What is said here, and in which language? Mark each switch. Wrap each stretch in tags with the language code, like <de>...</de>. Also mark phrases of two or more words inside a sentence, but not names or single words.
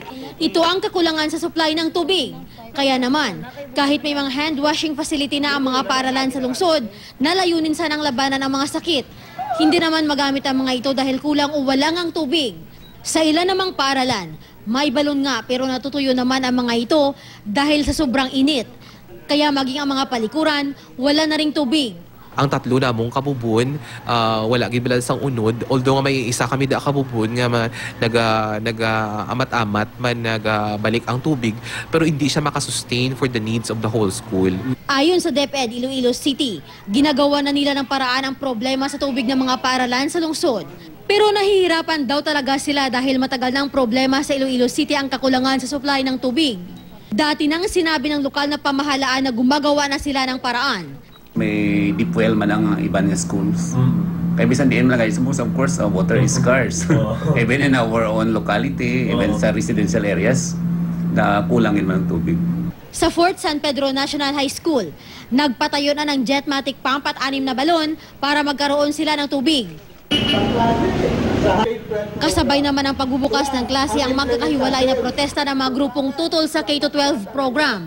<tl>Ito ang kakulangan sa supply ng tubig. Kaya naman, kahit may mga hand washing facility na ang mga paaralan sa lungsod, nalayunin sanang labanan ang mga sakit. Hindi naman magamit ang mga ito dahil kulang o walang ang tubig. Sa ilan namang paaralan, may balon nga pero natutuyo naman ang mga ito dahil sa sobrang init. Kaya maging ang mga palikuran, wala na ring tubig.</tl> <hil>Ang tatlo namong kabubon, wala gibilal sang unod. Although may isa kami da kabubon nga amat-amat man nagabalik ang tubig, pero hindi siya makasustain</hil> <en>for the needs of the whole school.</en> <tl>Ayon sa DepEd Iloilo City, ginagawa na nila ng paraan ang problema sa tubig ng mga paaralan sa lungsod. Pero nahihirapan daw talaga sila dahil matagal ng problema sa Iloilo City ang kakulangan sa supply ng tubig. Dati nang sinabi ng lokal na pamahalaan na gumagawa na sila ng paraan.</tl> <hil>May deep well man ang iban nga schools. Kaya bisan diin lang guys,</hil> <en>of course, water is scarce. Even in our own locality, even sa residential areas,</en> <hil>na kulangin man ang tubig.</hil> <tl>Sa Fort San Pedro National High School, nagpatayo na ng jetmatic pump at 6 na balon para magkaroon sila ng tubig. Kasabay naman ang pagbubukas ng klase ang magkakahiwalay na protesta ng mga grupong tutol sa K-12 program.</tl>